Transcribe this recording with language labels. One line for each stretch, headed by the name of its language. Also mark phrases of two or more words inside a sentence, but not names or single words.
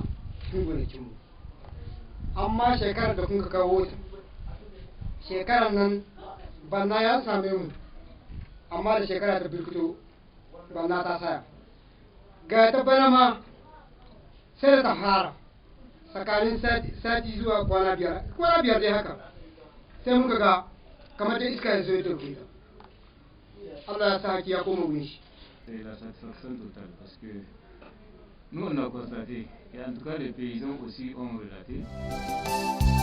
Hausa: cikin gonakin mu amma shekarar da kun ka kawo ta shekarar nan bana ya same mu amma da shekara ta birkito bana ta saya ga ta bana ma sai da ta fara tsakanin sati zuwa kwana biyar dai haka sai muka ga kamar da iska ya zo ya dauke ta Allah ya sa haki ya koma wurin shi.
French: C'est la satisfaction totale parce que nous on a constaté et en tout cas les paysans aussi ont relaté